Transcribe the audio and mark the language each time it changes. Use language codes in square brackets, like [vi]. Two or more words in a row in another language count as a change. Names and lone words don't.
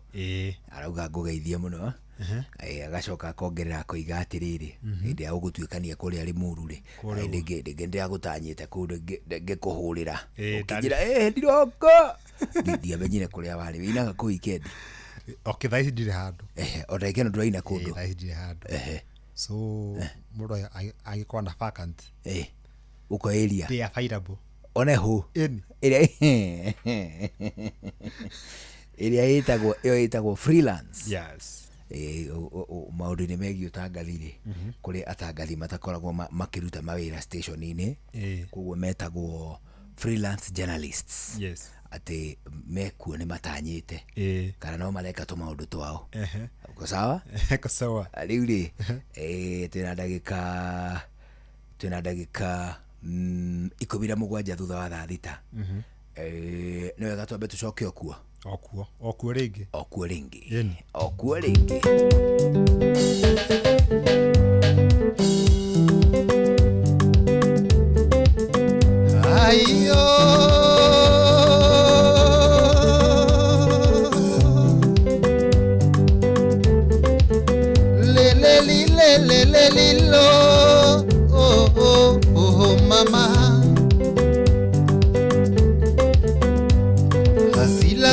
[ki] Arauga ngũgeithie mũno. Agacoka akongerera koiga atĩrĩrĩ, hĩndĩ ya ũgũtuĩkania kũrĩa Limuru rĩ, ndĩngĩ ndĩragũtanyĩte kũndũ ngĩkũhũrĩra ũkĩnjĩra ndiroka, ndiamenyire kũrĩa warĩ wĩinaga kũu ikendi. Okay, thaa ici ndirĩ handũ. O ta ikeno ndĩraina kũndũ. Thaa ici ndirĩ handũ. So mũndũ agĩkorwo na vacant [sw] uko area [en] they are available one who area ĩtagwo freelance. Yes. [ki] Maũndũ-inĩ megiĩ ũtangathi-rĩ, kũrĩ atangathi matakoragwo makĩruta mawĩra station-inĩ, koguo metagwo [en] freelance journalists. Yes. [ki] Atĩ mekuo nĩ matanyĩte kana no mareka tũmaũndũ twao. [sw] Uko sawa? Uko sawa. [ki] Rĩu rĩ, twĩna ndagĩka 17 thutha wa thaa thita. Nĩ wega twambe tũcoke okuo rĩngĩ. Ayo lilo oh mama, hasila